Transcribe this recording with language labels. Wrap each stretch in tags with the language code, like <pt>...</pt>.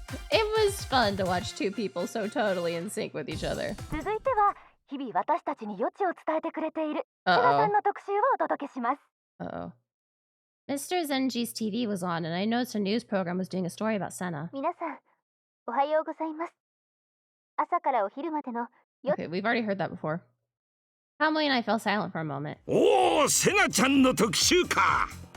<en>It was fun to watch two people so totally in sync with each other.</en> <ja>続いては日々私たちに余地を伝えてくれているセナ</ja> <en>Uh</en> <ja>さ</ja> <en>oh.</en> <ja>んの特集をお届けします。</ja> <en>Uh oh. Mr. Zenji's TV was on, and I noticed a news program was doing a story about Senna.</en> <ja>皆さんおはようございます。朝からお昼までの</ja> <en>Okay, we've already heard that before. Kamui and I fell silent for a moment.</en> <ja>おお、セナちゃんの特集か。</ja>